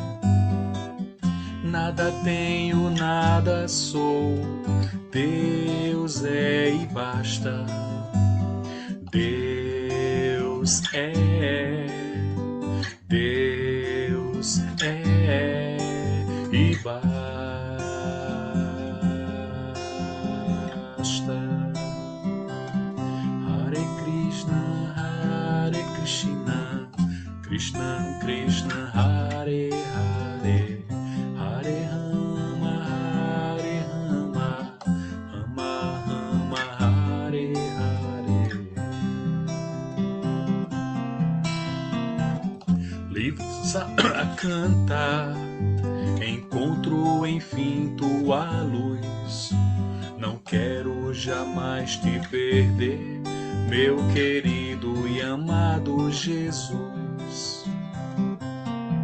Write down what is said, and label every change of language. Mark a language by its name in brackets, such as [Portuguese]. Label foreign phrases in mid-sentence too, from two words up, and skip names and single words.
[Portuguese] Nada tenho, nada sou, Deus é e basta. Deus é, Deus é e basta. [Sanskrit] Hare Krishna, Hare Krishna, Krishna Krishna, Hare Hare, Hare Rama, Hare Rama, Rama Rama, Hare Hare. [Portuguese] Livre a cantar, encontro enfim tua luz. Não quero jamais te perder, meu querido e amado Jesus.